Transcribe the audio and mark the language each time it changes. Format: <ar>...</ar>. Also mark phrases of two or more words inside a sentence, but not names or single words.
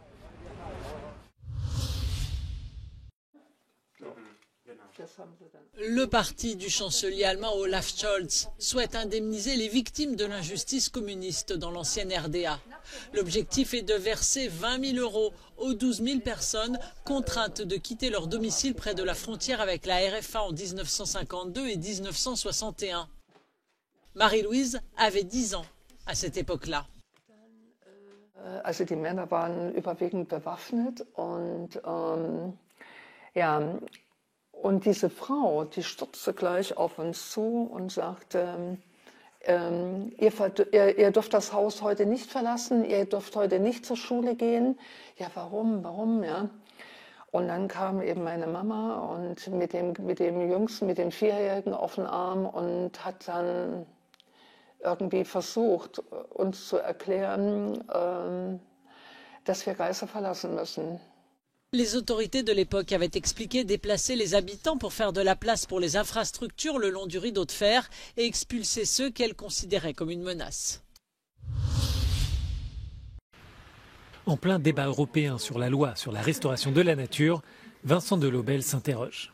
<fr>Le parti du chancelier allemand Olaf Scholz souhaite indemniser les victimes de l'injustice communiste dans l'ancienne RDA. L'objectif est de verser 20 000 euros aux 12 000 personnes contraintes de quitter leur domicile près de la frontière avec la RFA en 1952 et 1961. Marie-Louise avait 10 ans à cette époque-là.</fr> <de>Also die Männer waren überwiegend bewaffnet und diese Frau, die stürzte gleich auf uns zu und sagte, ihr dürft das Haus heute nicht verlassen, ihr dürft heute nicht zur Schule gehen. Ja, warum, ja? Und dann kam eben meine Mama und mit dem Jüngsten, mit dem 4-Jährigen auf den Arm und hat dann irgendwie versucht, uns zu erklären, dass wir Gaza verlassen müssen.</de> <fr>Les autorités de l'époque avaient expliqué déplacer les habitants pour faire de la place pour les infrastructures le long du rideau de fer et expulser ceux qu'elles considéraient comme une menace. En plein débat européen sur la loi sur la restauration de la nature, Vincent Delobel s'interroge.</fr>